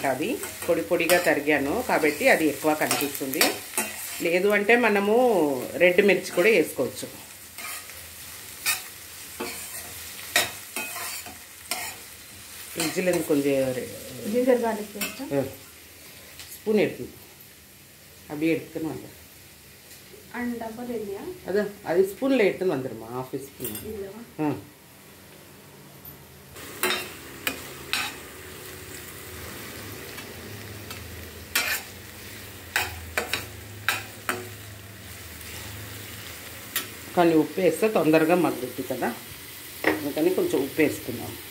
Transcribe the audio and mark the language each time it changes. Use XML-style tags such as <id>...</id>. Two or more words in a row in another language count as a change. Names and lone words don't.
<te>అది పొడి పొడిగా తరిగాను కాబట్టి అది ఎక్కువ కనిపిస్తుంది. లేదు అంటే మనము రెడ్ మిర్చి కూడా వేసుకోవచ్చు. ఫ్రిడ్జ్లో కొంచెం</te> <en>ginger garlic paste</en> <ta>ஸ்பூன் எடுத்து அப்படியே எடுத்துன்னு வந்துடும்.</ta> <en>and double இல்லையா?</en> <ta>அது ஸ்பூனில் எடுத்துன்னு வந்துடுமா, ½ ஸ்பூன்.</ta> <te>కానీ ఉప్పు వేస్తే తొందరగా మగ్గుద్ది కదా, అందుకని కొంచెం ఉప్పు వేసుకుందాం.</te>